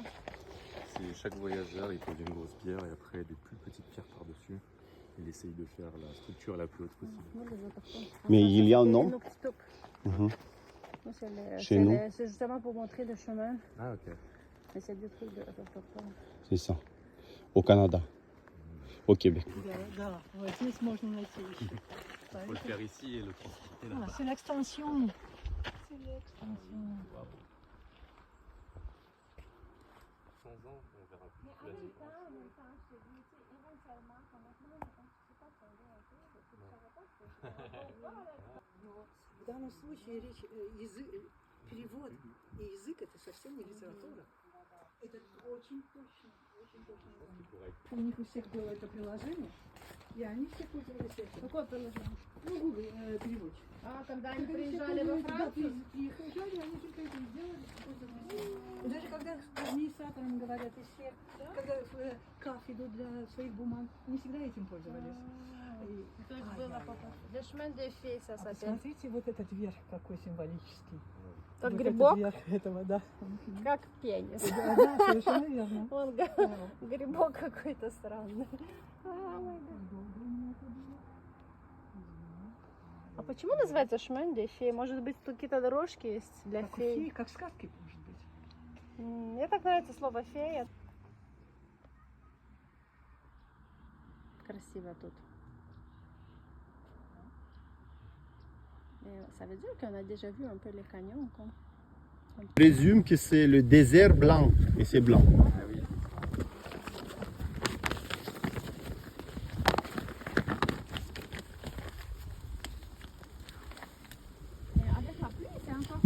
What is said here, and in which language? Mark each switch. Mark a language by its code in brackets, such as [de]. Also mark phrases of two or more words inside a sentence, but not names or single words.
[fr] C'est chaque voyageur, il pose une grosse pierre et après des plus petites pierres par-dessus. Il essaye de faire la structure la plus haute possible. Nous, les autochtones. Mais Ça, il y a un c'est nom? les Nukstup. Mhm. Nous, c'est Chez nous. c'est justement pour montrer le chemin. Ah, ok. Mais c'est des trucs autochtones. C'est ça. Au Canada. Au Québec. [ru] Да, вот здесь можно найти еще. [fr] Il faut le faire ici et le transporter là. Ah, c'est l'extension. C'est l'extension. 100 ans, on verra plus la vie. [ru] В данном случае речь, перевод и язык это совсем не литература. Это очень точно, очень точно. У них у всех было это приложение, и они все пользовались этим. Какое приложение? Ну, Google переводчик. А, когда они приезжали во Францию? Приезжали, они только этим сделали, пользовались. И даже когда администраторам говорят, и все, когда в КАФ идут для своих бумаг, они всегда этим пользовались. И- То есть Ай, было ай, потом. ай. [fr] Le chemin des filles, ça [ru] А [fr] s'appelle. [ru] посмотрите, вот этот верх какой символический. Как Вот грибок, этот верх этого, да. как пенис. Да, совершенно верно. Он Да. грибок какой-то странный. А почему называется [fr] chemin des filles? [ru] Может быть, тут какие-то дорожки есть для Как у фей? феи, как в сказке, может быть. Мне так нравится слово фея. Красиво тут. [fr] Et ça veut dire qu'on a déjà vu un peu les canyons, quoi. Je présume que c'est le désert blanc. Et c'est blanc. Mais avec la pluie, c'est encore.